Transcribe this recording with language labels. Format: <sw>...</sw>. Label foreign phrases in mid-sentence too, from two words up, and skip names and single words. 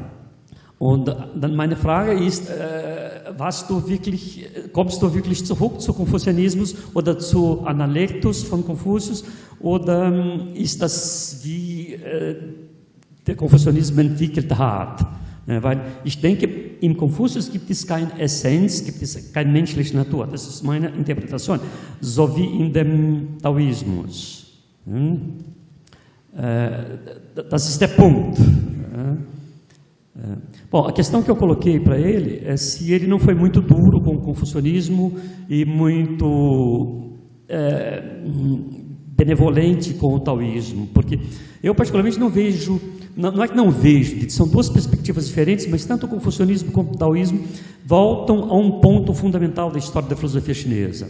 <de>Und dann meine Frage ist, kommst du wirklich zurück zu Konfuzianismus oder zu Analektus von Konfuzius, oder ist das, wie der Konfuzianismus entwickelt hat? Weil ich denke, im Konfuzius gibt es keine Essenz, gibt es keine menschliche Natur. Das ist meine Interpretation. So wie in dem Taoismus. Das ist der ponto.</de> <pt>Bom, a questão que eu coloquei para ele é se ele não foi muito duro com o confucionismo e muito benevolente com o taoísmo, porque eu particularmente não vejo, não é que não vejo, são duas perspectivas diferentes, mas tanto o confucionismo como o taoísmo voltam a um ponto fundamental da história da filosofia chinesa.</pt>